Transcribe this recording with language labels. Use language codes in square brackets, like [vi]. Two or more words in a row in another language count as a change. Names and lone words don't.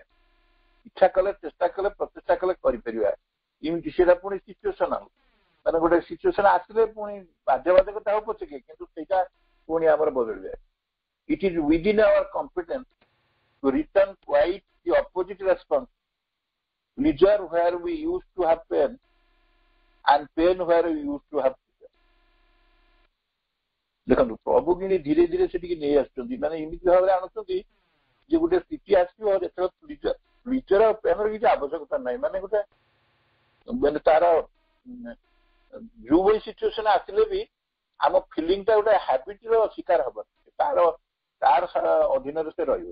[or] ଇଚ୍ଛା କଲେ, ଚେଷ୍ଟା କଲେ, ପ୍ରଚେଷ୍ଟା କଲେ କରିପାରିବା। ଏମିତି ସେଇଟା ପୁଣି ସିଚୁଏସନ ଆଉ ମାନେ ଗୋଟେ ସିଚୁଏସନ ଆସିଲେ ପୁଣି ବାଧ୍ୟବାଧକତା ହବ ପଛକେ, କିନ୍ତୁ ସେଇଟା ପୁଣି ଆମର ବଦଳିଯାଏ। [en] It is within our competence to return quite the opposite response, pleasure where we used to have pain and pain where we used to have pleasure। [or] ଦେଖନ୍ତୁ ପ୍ରଭୁ କିନ୍ତୁ ଧୀରେ ଧୀରେ ସେଠିକି ନେଇ ଆସୁଛନ୍ତି, ମାନେ ଏମିତି ଭାବରେ ଆଣୁଛନ୍ତି ଯେ ଗୋଟେ ସ୍ଥିତି ଆସିବ ଯେତେବେଳେ ପ୍ଲିଜର ଆଉ ପେନ୍ର କିଛି ଆବଶ୍ୟକତା ନାହିଁ। ମାନେ ଗୋଟେ ମାନେ ତାର ଯୋଉ ଭଳି ସିଚୁଏସନ ଆସିଲେ ବି ଆମ ଫିଲିଂଟା ଗୋଟେ ହାବିଟର ଶିକାର ହବନି, ତାର ଅଧୀନରେ ସେ ରହିବ।